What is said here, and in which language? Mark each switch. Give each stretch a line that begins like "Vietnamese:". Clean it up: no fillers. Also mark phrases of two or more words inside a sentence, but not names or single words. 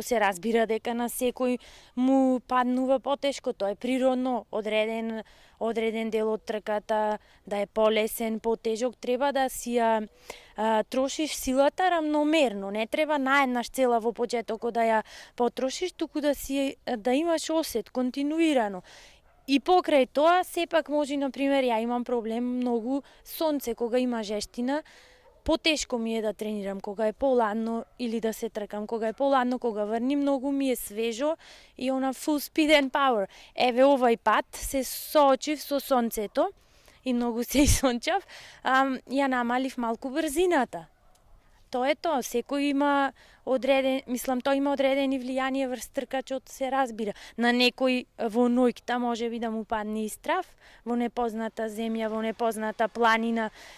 Macedonian: Се разбира дека на секој му паднува потешко, тоа е природно, одреден дел од трката да е полесен, потежок, треба да си ја трошиш силата рамномерно, не треба наеднаш цела во почетокот да ја потрошиш, туку да имаш осет континуирано. И покрај тоа, сепак може, например, ја имам проблем многу сонце, кога има жештина, потешко ми е да тренирам, кога е поладно или да се тркам, кога е поладно, кога врни многу ми е свежо и она
English: full speed and power.
Macedonian: Еве овај пат се соочив со сонцето и многу се исончав, ја намалив малку брзината. Тоа е тоа, секој има тоа има одредени влијание врз тркачот, се разбира. На некој во ноќта може би да му падне и страв, во непозната земја, во непозната планина.